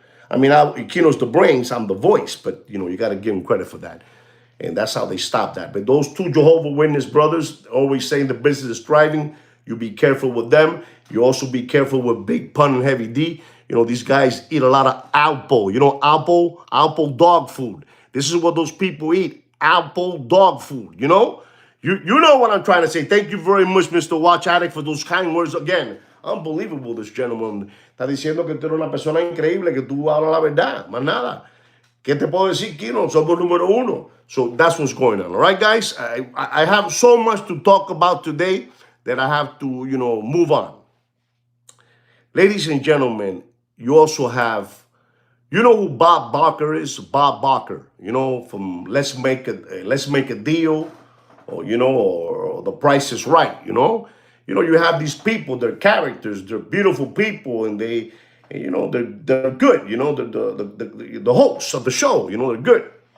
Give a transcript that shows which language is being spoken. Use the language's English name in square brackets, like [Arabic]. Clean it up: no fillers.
[English] I mean, Kino's the brains, I'm the voice, but you got to give him credit for that, and that's how they stopped that. But those two Jehovah Witness brothers always saying the business is thriving. You be careful with them. You also be careful with Big Pun and Heavy D. These guys eat a lot of Alpo. Alpo dog food. This is what those people eat. Alpo dog food. You know what I'm trying to say. Thank you very much, Mr. Watch Addict, for those kind words again. Unbelievable, this gentleman. [Spanish] Está diciendo que tú eres una persona increíble, que tú hablas la verdad, más nada. ¿Qué te puedo decir, Kino? Somos número uno. [English] So that's what's going on. All right, guys? I have so much to talk about today that I have to, move on. Ladies and gentlemen, you also have, you know who Bob Barker is? Bob Barker, from Let's Make a Deal, or The Price is Right, you have these people, they're characters, they're beautiful people, and they're good, the hosts of the show, they're good.